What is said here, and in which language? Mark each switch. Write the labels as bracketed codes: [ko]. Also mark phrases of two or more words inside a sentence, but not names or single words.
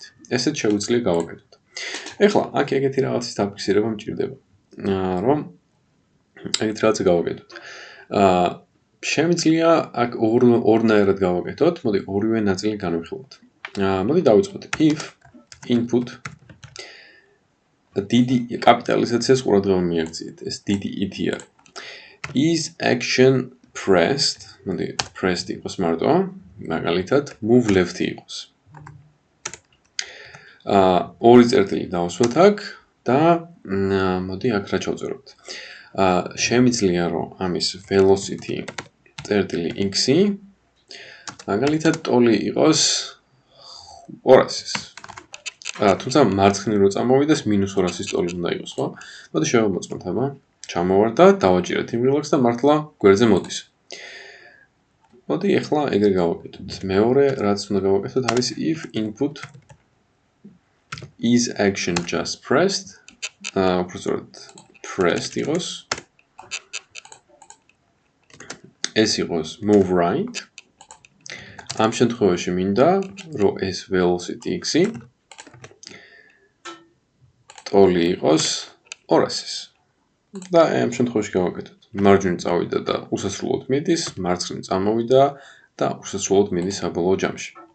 [ka] ესეც შეგვიძლია გავაკეთოთ. ეხლა აქ ეგეთი რაღაცის დაფიქსირება მჭირდება, რომ ეგეთი რაღაცა გავაკეთოთ. შემიძლია აქ ორნაირად გავაკეთოთ, მოდი ორივე ნაწილი განვიხილოთ. მოდი დავიწყოთ [en] if input [ka] დიდი კაპიტალიზაციას ყურადღება მიაქციეთ, ეს დიდი ითი არის. [en] Is action pressed, [ka] მოდი pressed იყოს მარტო, მაგალითად [en] move left [ka] იყოს. ორი წერტილი დავუსვათ აქ და მოდი აქ რა ჩავწეროთ. შემიძლია რომ ამის velocity წერტილი x-ი მაგალითად ტოლი იყოს 200-ის. თუმცა მარცხნივ რო წამოვიდეს -200-ის ტოლი უნდა იყოს, ხო? მოდი შევამოწმოთ, აბა. ჩამოვარ და დავაჭირეთ იმ რილაქს და მართლა გვერდზე მოდის. მოდი ახლა ეგრე გავაკეთოთ. მეორე რაც უნდა გავაკეთოთ არის [en] if input is action just pressed, [ka] უბრალოდ pressed იყოს. ეს იყოს [en] move right. [ka] ამ შემთხვევაში მინდა რომ ეს velocity x-ი ტოლი იყოს 200-ის. და ამ შემთხვევაში გავაკეთოთ. მარჯვნივ წავიდა და უსასრულოდ მიდის, მარცხნივ წამოვიდა და უსასრულოდ მიდის საბოლოო ჯამში.